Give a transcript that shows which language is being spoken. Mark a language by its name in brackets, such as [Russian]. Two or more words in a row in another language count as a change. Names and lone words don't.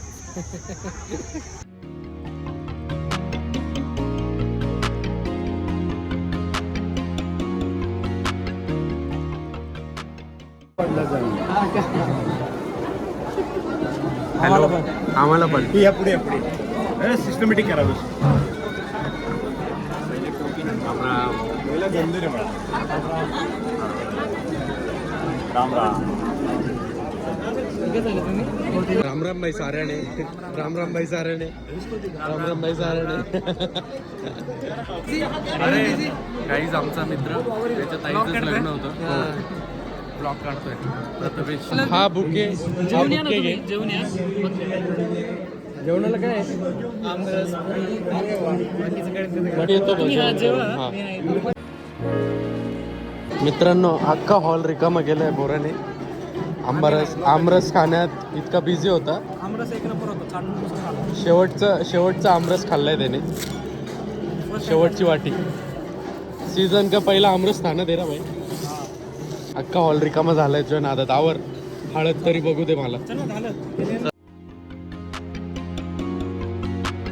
[Marathi] हॅलो, आम्हाला पण या पुढे पुढे सिस्टमॅटिक करावं. राम राम. राम राम भाई साऱ्याने. राम राम भाई साऱ्याने. राम राम भाई साऱ्याने. अरे काहीच आमचा मित्र, त्याच्या ताईचंच लग्न होतं. ब्लॉग काढतोय प्रथमेश. हा बुके घे. जेवणाला काय येतो. मित्रांनो, अख्खा हॉल रिकामा केलाय बोराने. आमरस खाण्यात इतका बिझी होता. आमरस एक नंबर होतं. शेवटचा आमरस खाल्लाय त्याने. शेवटची वाटी. [Hindi] सीजन का पहिला आमरस था ना तेरा भाई. [Marathi] अख्खा हॉल रिकामा झालाय तुझ्या नादात. आवर हळद तरी बघू दे मला.